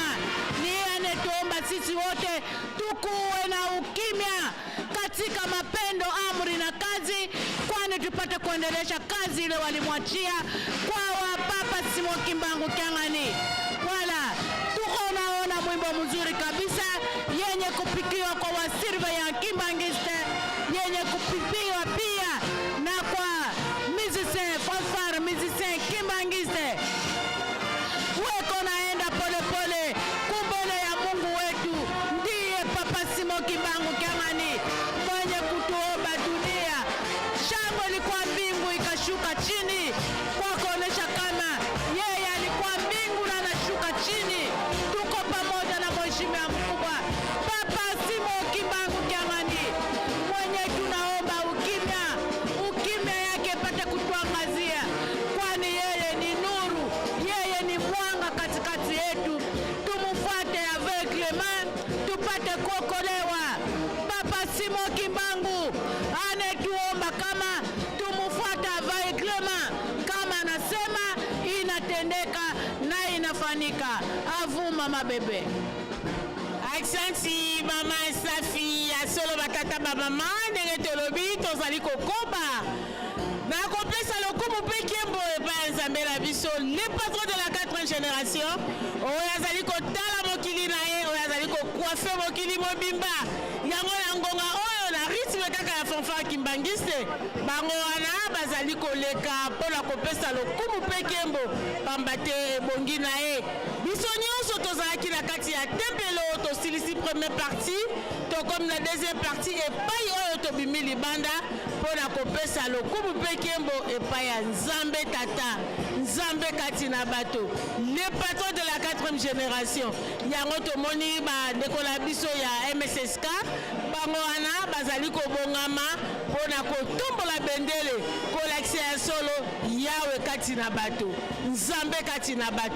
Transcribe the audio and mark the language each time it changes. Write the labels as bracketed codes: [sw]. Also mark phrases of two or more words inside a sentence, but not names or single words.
[sw] Ni yeye anatuomba sisi wote tukuwe na ukimya katika mapendo, amri na kazi, kwani tupate kuendelesha kazi ile walimwachia kwa Papa Simon Kimbangu Kyang'ani. Wala tuko naona mwimbo mzuri kabisa yenye kupikiwa kwa wasirve ya Kimbangiste, yenye kupikiwa pia na kwa [fr] musicien fanfare musicien [sw] Kimbangiste. Weko naenda pole pole kumbele ya Mungu wetu, ndiye Papa Simon Kimbangu Kyang'ani mwenye kutuomba dunia. Shangwe ilikuwa mbingu ikashuka chini kwa kuonesha kama yeye alikuwa mbingu na anashuka chini. Tuko pamoja na mheshimiwa mkubwa Papa Simon Kimbangu Kyang'ani mwenye tunaomba ukimya, ukimya yake pate kutuangazia, kwani yeye ni nuru, yeye ni mwanga katikati yetu. Tumufuate [fr] avec les mains [sw] tupate kuokolewa. Papa Simon Kimbangu anetuomba kama tumufuata [fr] avec les mains, [sw] kama anasema inatendeka na inafanyika. Avu mama bebe. [ln] Aksanti mama Safi ya solo batata ba mama ndenge tolobi tozali kokoba na kopesa lokumu pe Kembo epa Nzambe na biso [fr] le patron de la 4e génération [ln] oyo azali kotala mokili na ye, oyo azali kokoafe mokili mobimba yango na ngonga oyo na rythme kaka ya fanfare Kimbangiste. Bango wana bazali koleka mpona kopesa lokumu pe Kembo pamba te bongi na ye. Biso nyonso tozalaki na kati ya tempelo tosilisi [fr] première partie, [ln] to [fr] comme la deuxième partie [ln] epai oyo tobimi libanda mpona kopesa lokumu pe Kembo epai ya Nzambe tata, Nzambe kati na bato, [fr] le patron de la 4e génération. [ln] Yango tomoni bandeko na biso ya MSSK bango wana bazali kobongama mpona kotombola bendele kolakisa ya solo Yawe kati na bato, Nzambe kati na bato.